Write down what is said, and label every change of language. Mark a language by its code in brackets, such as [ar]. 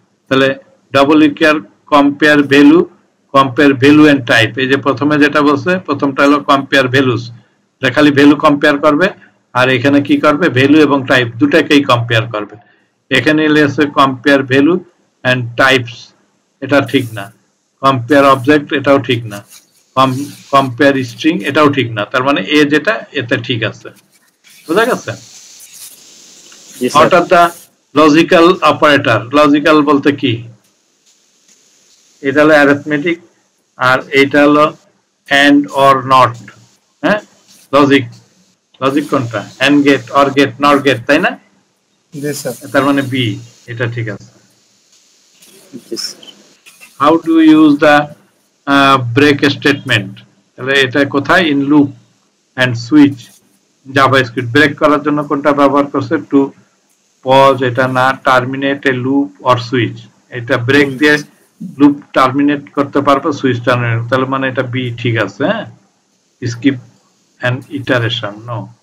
[bn] তাহলে double equal compare value and type, এই যে প্রথমে যেটা বলছে প্রথমটা হলো কম্পেয়ার ভ্যালুস, এটা খালি ভ্যালু কম্পেয়ার করবে, আর এখানে কি করবে ভ্যালু এবং টাইপ দুটাকেই কম্পেয়ার করবে। এখানে লেসে কম্পেয়ার ভ্যালু এন্ড টাইপস, এটা ঠিক না। কম্পেয়ার অবজেক্ট, এটাও ঠিক না। কম্পেয়ার স্ট্রিং এটাও ঠিক না, তার মানে এ যেটা এটা ঠিক আছে, বুঝা গেছে? [en] What are the logical operator? [bn] Logical বলতে কি? এটা হলো arithmetic আর এটা হলো and or not, হ্যাঁ লজিক কোনটা? and get or get not get, তাই না? জি স্যার। তার মানে বি, এটা ঠিক আছে। [en] How do you use the break statement? [bn] তাহলে এটা কোথায়? [en] in loop and switch JavaScript. [bn] Break করার জন্য কোনটা ব্যবহার করছে? টু পজ, এটা না, terminate A loop or switch, এটা ব্রেক দিয়ে লুপ টার্মিনেট করতে পারবে, সুইচ টার্মিনেট, তাহলে মানে এটা বি ঠিক আছে। হ্যাঁ, স্কিপ অ্যান্ড ইটারেশন, নো।